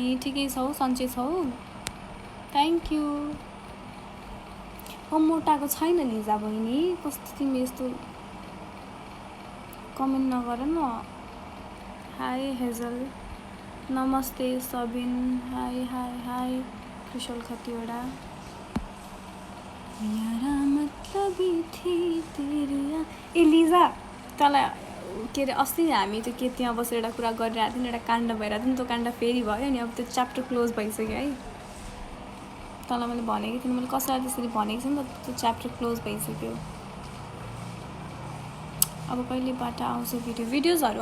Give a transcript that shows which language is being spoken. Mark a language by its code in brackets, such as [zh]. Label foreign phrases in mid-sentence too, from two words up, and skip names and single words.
[ne] ठिकै छौ, सन्चै छौ? [en] thank you. [ne] मोटाएको छैन लिजा बहिनी, कस्तो तिमी यस्तो कमेन्ट नगर न। हाई हेजल, नमस्ते सबिन। [en] hi hi hi [hi] कुशल खतिवडा। यारा मतलबी थी तेरी। [ne] ए लिजा, तँलाई के अरे अस्ति हामी त्यो के त्यहाँ बसेर एउटा कुरा गरिरहेको थियौँ, एउटा काण्ड भइरहेको थियो नि, त्यो काण्ड फेरि भयो अनि अब त्यो [en] chapter close [ne] भइसक्यो है। तँलाई मैले भनेको थिएँ, मैले कसैलाई त्यसरी भनेको थिएँ नि त, त्यो [en] chapter close [ne] भइसक्यो। अब कहिलेबाट आउँछ भिडियोजहरू?